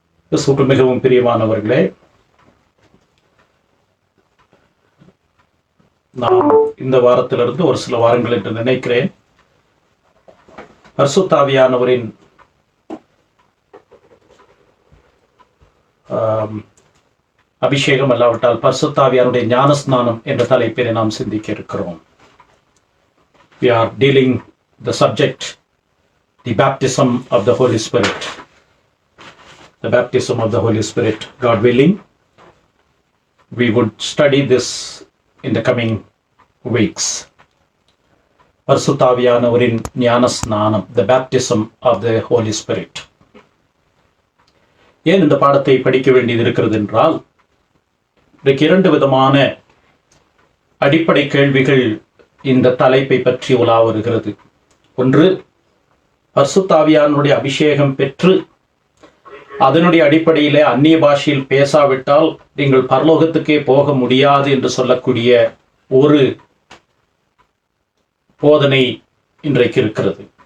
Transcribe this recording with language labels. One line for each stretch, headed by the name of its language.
Tamil: கிறிஸ்துவுக்குள் மிகவும் பிரியமானவர்களே, நான் இந்த வாரத்திலிருந்து ஒரு சில வாரங்கள் என்று நினைக்கிறேன் பரிசுத்த ஆவியானவரின் அபிஷேகம் அல்லாவிட்டால் பரிசுத்த ஆவியானுடைய ஞானஸ்நானம் என்ற தலைப்பினை நாம் சிந்திக்க இருக்கிறோம்.
English: We are dealing the subject, the baptism of the Holy Spirit. The baptism of the Holy Spirit. God willing, we would study this in the coming weeks.
Tamil: பரிசுத்த ஆவியானவரின் ஞானஸ்நானம்,
English: the baptism of the Holy Spirit.
Tamil: ஏன் இந்த பாடத்தை படிக்க வேண்டியது இருக்கிறது என்றால், இன்றைக்கு இரண்டு விதமான அடிப்படை கேள்விகள் இந்த தலைப்பை பற்றி உலா வருகிறது. ஒன்று, பரிசுத்த ஆவியானவருடைய அபிஷேகம் பெற்று அதனுடைய அடிப்படையிலே அந்நிய பாஷையில் பேசாவிட்டால் நீங்கள் பரலோகத்துக்கே போக முடியாது என்று சொல்லக்கூடிய ஒரு போதனை இன்றைக்கு இருக்கிறது.